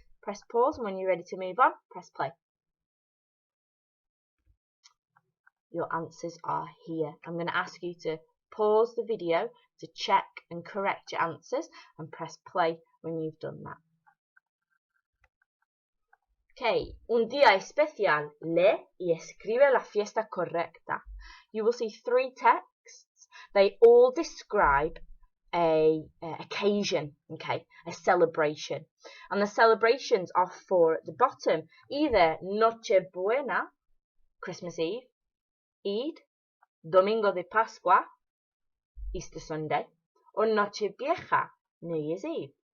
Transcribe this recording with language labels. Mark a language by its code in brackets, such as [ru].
[en] Press pause, and when you're ready to move on, press play. Your answers are here. I'm going to ask you to pause the video to check and correct your answers and press play when you've done that. [es] Okay, un día especial. Lee y escribe la fiesta correcta. [en] You will see 3 texts. They all describe a occasion, okay, a celebration. And the celebrations are 4 at the bottom. Either Nochebuena, Christmas Eve, Eid, Domingo de Pascua, Easter Sunday, or Nochevieja, New Year's Eve.